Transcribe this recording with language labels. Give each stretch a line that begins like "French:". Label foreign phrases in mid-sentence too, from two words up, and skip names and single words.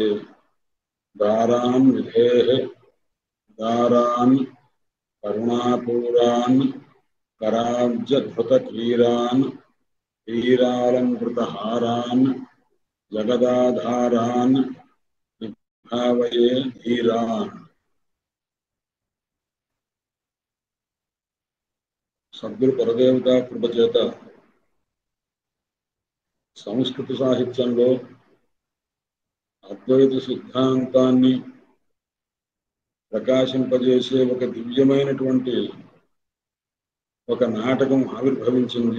Sanskrit: दारान् विधेः दारान् करुणापूरान् कराब्जधृतकीरान् हीरालङ्कृतहारान् जगदाधारान् विभावये धीरान्।
Telugu: సద్గురు పరదేవతా కృప చేత సంస్కృత సాహిత్యంలో అద్వైత సిద్ధాంతాన్ని ప్రకాశింపజేసే ఒక దివ్యమైనటువంటి ఒక నాటకం ఆవిర్భవించింది.